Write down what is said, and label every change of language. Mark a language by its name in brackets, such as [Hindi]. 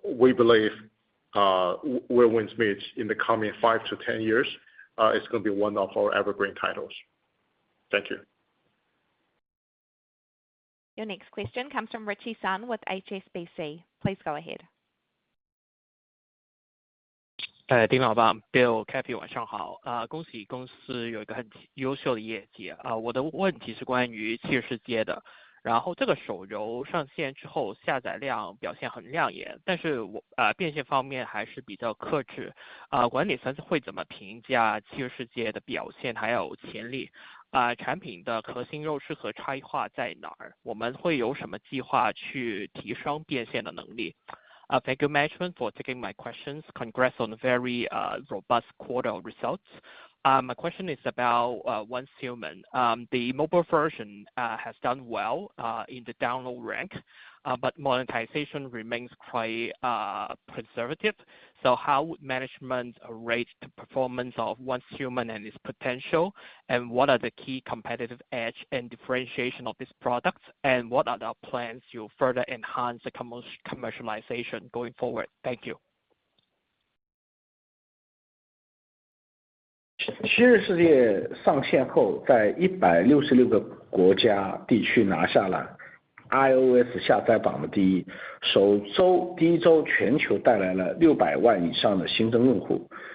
[English] We believe Where Winds Meet in the coming 5 to 10 years is going to be one of our evergreen titles. Thank you. Your next question comes from Richie Sun with HSBC. Please go ahead. [Chinese] 丁老板 Bill Cappy 晚上好，恭喜公司有一个很优秀的业绩啊。我的问题是关于《七日世界》的，然后这个手游上线之后下载量表现很亮眼，但是变现方面还是比较克制管理层会怎么评价《七日世界》的表现还有潜力？产品的核心优势和差异化在哪儿？我们会有什么计划去提升变现的能力？ [English] Thank you, management, for taking my questions. Congrats on a very robust quarter of results. My question is about Once Human. The mobile version has done well in the download rank, but monetization remains quite conservative. So how would management rate the performance of Once Human and its potential? And what are the key competitive edge and differentiation of this product? And what are the plans to further enhance the commercialization going forward? Thank you. [Chinese] 七日世界上线后，在166个国家地区拿下了 iOS 下载榜的第一，第一周全球带来了600万以上的新增用户。